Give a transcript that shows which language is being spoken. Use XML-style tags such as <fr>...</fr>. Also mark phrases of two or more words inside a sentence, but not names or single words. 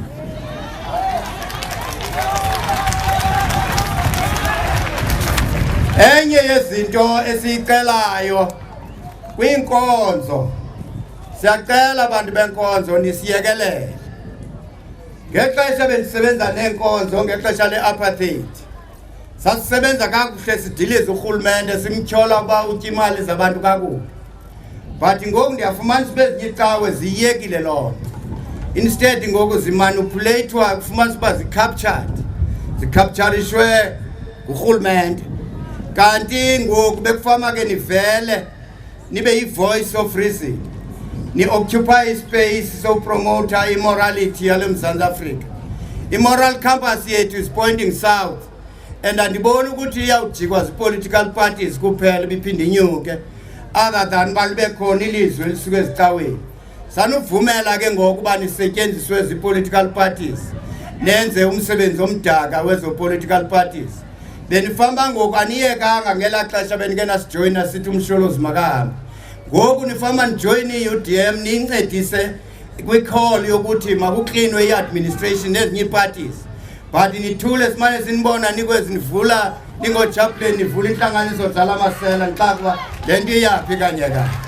<xh>enye yezinto esiyicelayo kwinkonzo siyacela abantu benkonzo nisiyekelele ngexesha bendisebenza neenkonzo ngexesha le-apartheid sasisebenza kakuhle sidilize urhulumente simtyhola ukuba utya imali zabantu kakuhle but ngoku ndiyafumanisa uba ezinye icawe ziyekile loo nto instead ngoku zimanipuleyithwa kufumanisa uba zicapturishwe ngurhulumente kanti ngoku bekufama ke nivele nibe yi-</xh> <en>voice of reason</en> <xh>ni-occupy ispace sopromota immorality yale Mzantsi Afrika i-</xh> <en>moral compass</en> <xh>yethu</xh> <en>is pointing south and</en> <xh>andiboni ukuthi iyawujikwa zi-</xh> <en>political parties</en> <xh>kuphela biphinde inyuke</xh> <en>other than</en> <xh>balube khona ilizwe lisuke ezicaweni sanuvumela ke ngoku uba nisetyenziswe zi-</xh> <en>political parties</en> <xh>nenze umsebenzi omdaka wezo-</xh> <en>political parties</en> <xh>benifamba ngoku aniyekanga ngelaa xesha benikenazijoyina sithi umsholozi makahambe ngoku nifamba nijoyine i-UDM niyincedise kwi-call yokuthi makuklinwe i-administration nezinye ii-parties but nithule simane sinibona nikwezi nivula ningochaplain nivula intlanganiso zala masela nixakuba le nto iyaphi kanye kanye</xh>